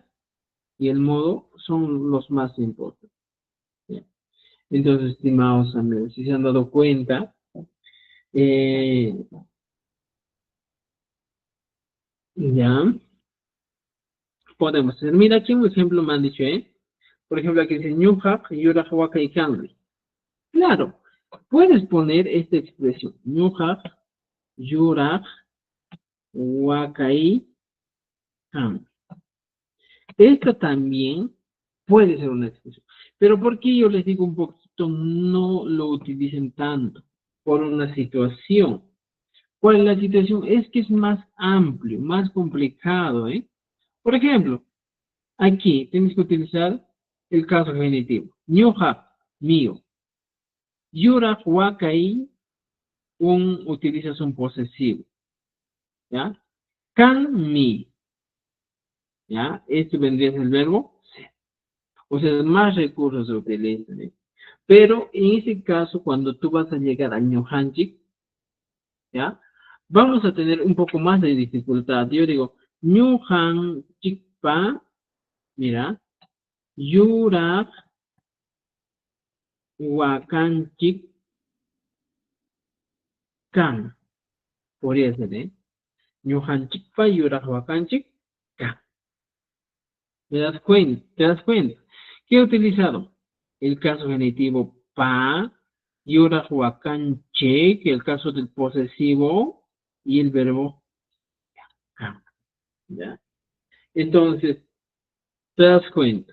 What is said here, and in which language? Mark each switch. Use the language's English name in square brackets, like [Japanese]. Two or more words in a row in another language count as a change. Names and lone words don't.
[Spanish] Y el modo son los más importantes. ¿Ya? Entonces, estimados amigos, si se han dado cuenta, eh, ya podemos hacer. Mira, aquí un ejemplo me han dicho, ¿eh? Por ejemplo, aquí dice [Quechua] Ñuqaq yuraq waqaykanmi. [Spanish] Claro, puedes poner esta expresión, [Quechua] Ñuqaq yuraq waqaykanmi. [Spanish] Esto también puede ser una expresión. Pero ¿por qué yo les digo un poquito no lo utilicen tanto? Por una situación. ¿Cuál es la situación? Es que es más amplio, más complicado, ¿eh? Por ejemplo, aquí tienes que utilizar el caso genitivo. [Quechua] Ñuqa, mío. Yuraq waqay, [Spanish] utilizas un posesivo. [Quechua] ¿Ya? Kan, mi. ¿Ya? [Spanish] Este vendría a ser el verbo ser. O sea, más recursos se utilizan, ¿eh? Pero en ese caso, cuando tú vas a llegar a ñujanchik, ¿ya? Vamos a tener un poco más de dificultad. Yo digo, ñujanchikpa, mira, [Quechua] yurak wakanchik kan. [Spanish] Podría ser, ¿eh? [Quechua] Ñujanchikpa yurak wakanchik kan. [Spanish] ¿Te das cuenta? ¿Te das cuenta? ¿Qué he utilizado? El caso genitivo pa, [Quechua] yurak wakanche, [Spanish] que es el caso del posesivo, y el verbo kan. ¿Ya? Entonces, te das cuenta.